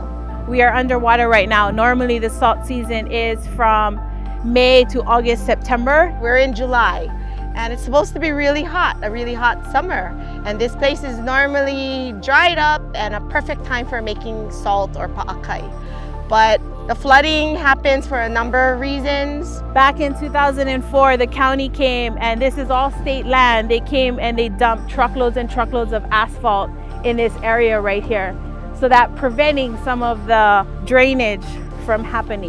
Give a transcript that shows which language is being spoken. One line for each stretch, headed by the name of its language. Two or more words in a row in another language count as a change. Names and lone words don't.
English: We are underwater right now. Normally the salt season is from May to August, September. We're in July, and it's supposed to be really hot, a really hot summer. And this place is normally dried up and a perfect time for making salt or paʻakai. But the flooding happens for a number of reasons. Back in 2004, the county came, and this is all state land. They came and they dumped truckloads and truckloads of asphalt in this area right here, so that preventing some of the drainage from happening.